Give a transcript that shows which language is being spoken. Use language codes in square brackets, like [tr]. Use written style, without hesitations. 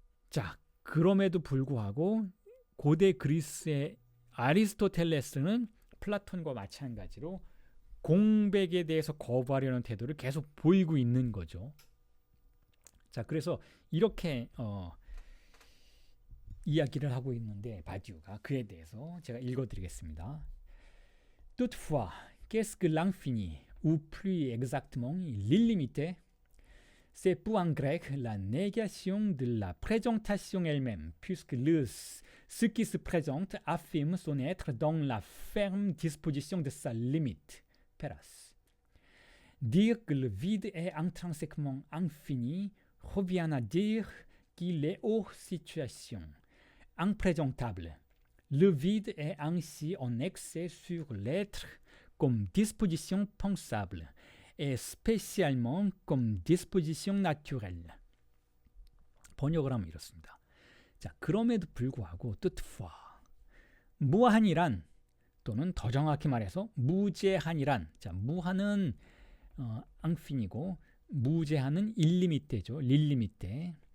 [ko] 자, 그럼에도 불구하고 고대 그리스의 아리스토텔레스는 플라톤과 마찬가지로 공백에 대해서 거부하려는 태도를 계속 보이고 있는 거죠. 자, 그래서 이렇게 이야기를 하고 있는데 바디우가 그에 대해서 제가 읽어드리겠습니다. [fr] Toutefois, qu'est-ce que l'infini, ou plus exactement l'illimité? C'est pour un grec la négation de la présentation elle-même, puisque ce qui se présente affirme son être dans la ferme disposition de sa limite. Péras. Dire que le vide est intrinsèquement infini revient à dire qu'il est hors situation, imprésentable. Le vide est ainsi en excès sur l'être comme disposition pensable, et spécialement comme disposition naturelle. [ko] 번역을 하면 이렇습니다. 자, 그럼에도 불구하고 toutefois, 무한이란, 또는 더 정확히 말해서 무제한이란, 자, 무한은 infini고 무제한은 illimite죠. l'illimité.